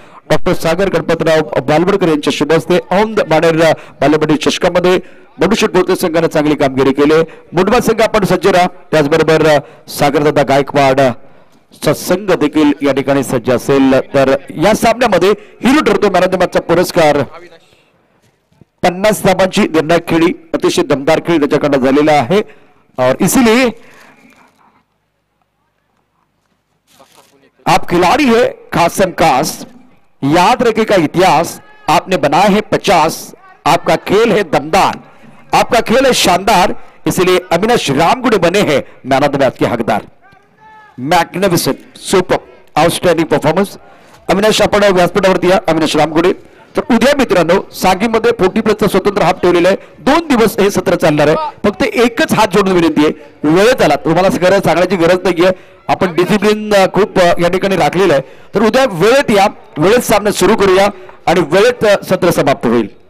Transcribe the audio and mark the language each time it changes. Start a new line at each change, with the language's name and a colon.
Marathi: Doctor सागर गणपतराव बालवडकर यांच्या शुभ हस्ते ऑन द बॅनर बालेबडी चषकामध्ये बंडू शेठ भोसले संघाने चांगली कामगिरी केली। मुंडवा संघ आपण सज्ज राहा, त्याचबरोबर सागरदादा गायकवाड संघ देखील या ठिकाणी सज्ज असेल. तर या सामन्यामध्ये हिरो ठरतो मॅन ऑफ द मॅचचा पुरस्कार. 50 धावांची निर्णायक खेळी, अतिशय दमदार खेळ त्याच्याकडे झालेला आहे.
Hindi: और इसीलिए आप खिलाड़ी है खासम खास, याद रखेगा इतिहास आपने बनाए हैं 50. आपका खेल है दमदार, आपका खेल है शानदार, इसलिए अविनाश रामगुड़े बने हैं मैन ऑफ द मैच के हकदार.
English: Magnificent, super, outstanding performance.
Marathi: Avinash आपण व्यासपीठावरती या. अविनाश रामगुडे. तर उद्या मित्रांनो सांगीमध्ये 40+ स्वतंत्र हाफ ठेवलेला आहे. 2 दिवस हे सत्र चालणार आहे. फक्त एकच हात जोडून विनंती आहे, वेळेत आला तुम्हाला सगळं सांगण्याची गरज नाहीये. आपण डिसिप्लिन खूप या ठिकाणी राखलेलं आहे. तर उद्या वेळेत या, वेळेत सामना सुरू करूया आणि वेळेत सत्र समाप्त होईल.